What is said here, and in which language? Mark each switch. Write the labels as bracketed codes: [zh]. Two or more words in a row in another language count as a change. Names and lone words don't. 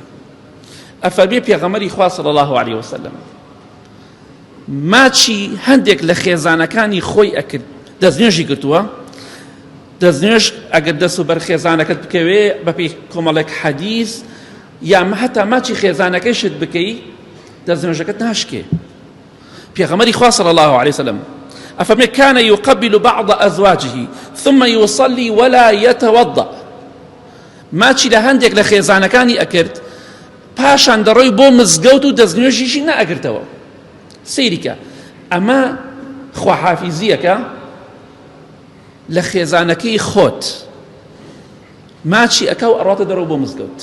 [ckb] ئەفەرمێ پێغەمبەری خوا [ar] صلی الله علیه وسلم [ckb] ماچی هەندێک لە خێزانەکانی خۆی ئەکرد، دەستنوێژی کردووە. دەستنوێژ ئەگەر دەست و بەر خێزانەکەت بکەوێ بەپێی کۆمەڵێک حەدیث یا هەتا ماچی خێزانەکەیشت بکەی دەستنوێژەکەت ناشکێ. پێغەمبەری خوا [ar] صلی الله علیه وسلم أفمن كان يقبل بعض أزواجه ثم يصلي ولا يتوضأ، [ckb] ما چی لە هەندێک لە خێزانەکانی ئەکرد پاشان دەڕۆی بۆ مزگەوت و دەستنوێژیشی نەئەگرتەوە. سەیریکە ئەمە خواحافیزیەکە لە خێزانەکەی خۆت، ماچی ئەکە و ئەڕاتە دەرەوە بۆ مزگەوت.